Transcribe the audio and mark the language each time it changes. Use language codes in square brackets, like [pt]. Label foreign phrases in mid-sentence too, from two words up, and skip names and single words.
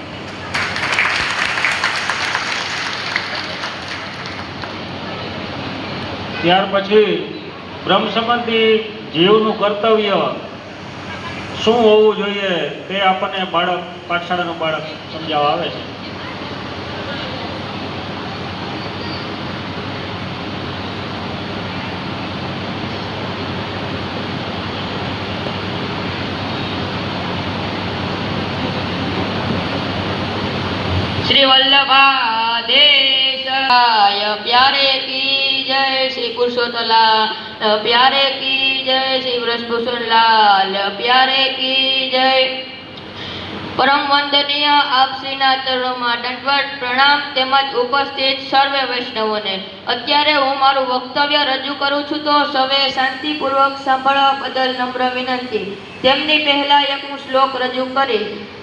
[gu] ત્યાર પછી બ્રહ્મ સંબંધી જીવનું કર્તવ્ય શું હોવું જોઈએ તે આપણને પાઠશાળાનું બાળક સમજાવવા આવે છે. [hi] श्री वल्लभादेश प्यारे की जय, श्री पुरुषोत्तम प्यारे की जय, श्री ब्रजभूषण लाल प्यारे की जय. [gu] પરમ વંદનીય આપ શ્રીના ચરણોમાં દંડવત પ્રણામ તેમજ ઉપસ્થિત સર્વે વૈષ્ણવોને. અત્યારે હું મારું વક્તવ્ય રજૂ કરું છું તો સૌએ શાંતિપૂર્વક સાંભળવા બદલ નમ્ર વિનંતી. તેમની પહેલા એક હું શ્લોક રજૂ કરીશ.